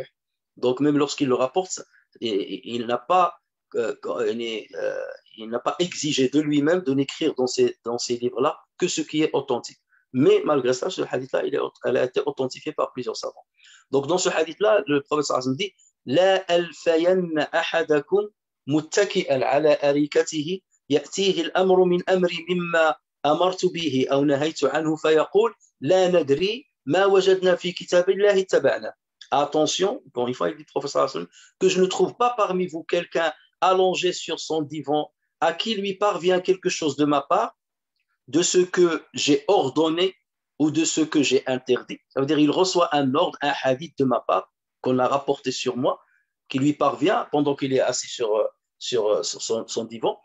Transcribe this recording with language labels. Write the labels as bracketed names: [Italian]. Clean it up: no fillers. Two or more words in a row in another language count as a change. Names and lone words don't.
[French] Donc même lorsqu'il le rapporte, il n'a pas exigé de lui-même de n'écrire dans ces livres-là que ce qui est authentique. Mais malgré ça, ce hadith-là, elle a été authentifié par plusieurs savants. Donc dans ce hadith-là, le prophète [Arabic] صلى الله عليه وسلم dit لا ألفين أحدكم متكئا على أريكته يأتيه الأمر من أمري مما أمرت به أو نهيت عنه فيقول لا ندري ما وجدنا في كتاب الله اتبعنا. [French] Attention, encore une fois, il dit professeur que je ne trouve pas parmi vous quelqu'un allongé sur son divan à qui lui parvient quelque chose de ma part, de ce que j'ai ordonné ou de ce que j'ai interdit. Ça veut dire il reçoit un ordre, un hadith de ma part qu'on a rapporté sur moi, qui lui parvient pendant qu'il est assis sur son divan.